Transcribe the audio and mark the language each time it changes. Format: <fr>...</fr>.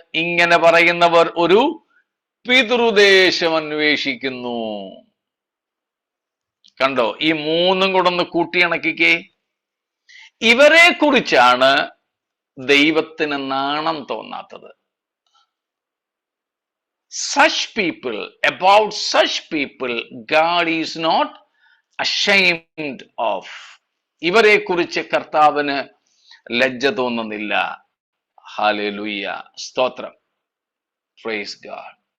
<ml>ഇങ്ങനെ പറയുന്നവർ ഒരു പിതൃദേശം അന്വേഷിക്കുന്നു. കണ്ടോ? ഈ 3 കൂടെ ഒന്ന് കൂട്ടിയിണക്കിക്കേ. ഇവരെ കുറിച്ചാണ് ദൈവത്തിന് നാണം തോന്നാത്തത്.</ml> <en>such people, about such people, God is not ashamed of.</en> <ml>ഇവരെ കുറിച്ച് കർത്താവിന് ലജ്ജ തോന്നുന്നില്ല. ഹല്ലേലൂയ, സ്തോത്രം,</ml> <en>Praise God.</en>